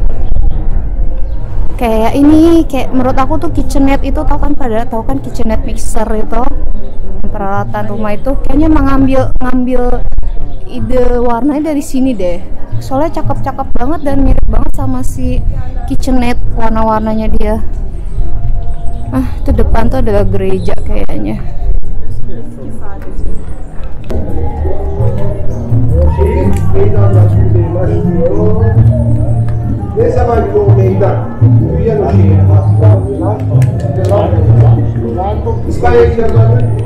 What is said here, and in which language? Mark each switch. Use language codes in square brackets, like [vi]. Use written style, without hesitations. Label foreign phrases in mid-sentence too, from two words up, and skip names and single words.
[id] Kayak ini, kayak menurut aku tuh kitchenette itu, tahu kan [en] kitchenette mixer [id] itu, peralatan rumah itu kayaknya ngambil ide warnanya dari sini deh. Soalnya cakep-cakep banget dan mirip banget sama si kitchenette warna-warnanya dia. Itu depan tuh adalah gereja kayaknya. [tr] Ne zaman ki o meydan büyüyen o şeyin İspanya'ya gidenler mi?